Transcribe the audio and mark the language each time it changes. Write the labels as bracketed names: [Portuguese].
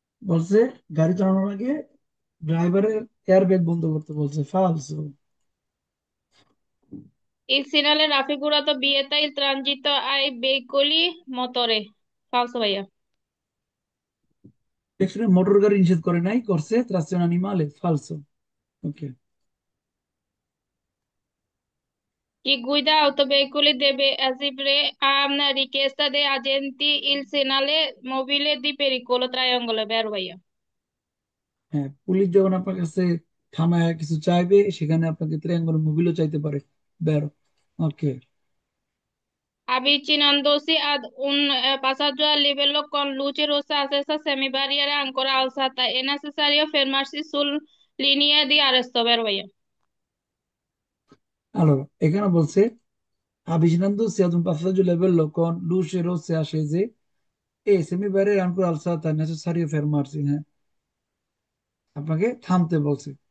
[Bangla] বলছে গাড়ি চালানোর আগে ড্রাইভারের এয়ারব্যাগ বন্ধ করতে বলছে, falso। [Italian] Il segnale raffigurato vieta il transito ai veicoli motore. Falso ভাইয়া। [Bangla] এখানে মোটর গাড়ি নিষেধ করে নাই, করছে [Italian] trazione animale, [Bangla] falso। Okay. [Italian] Chi guida autoveicoli deve eseguire a richiesta dei agenti il segnale mobile di pericolo triangolo, vero ভাইয়া? [Bangla] হ্যাঁ, police যখন আপনার কাছে থামায় কিছু চাইবে, সেখানে আপনাকে ত্রিয়াঙ্গল মোবিলও চাইতে পারে, বেরো। ওকে। [Italian] Avvicinandosi ad un passaggio a livello con luce rossa accesa semibarriera ancora alzata, è necessario fermarsi sul linea di arresto, vero ভাইয়া? Allora, [Bangla] এখানে বলছে [Italian] avvicinandosi ad un passaggio livello con luce rosse accese e semibarriere ancora alzata è necessario fermarsi, [Bangla] হ্যাঁ, আপনাকে থামতে বলছে।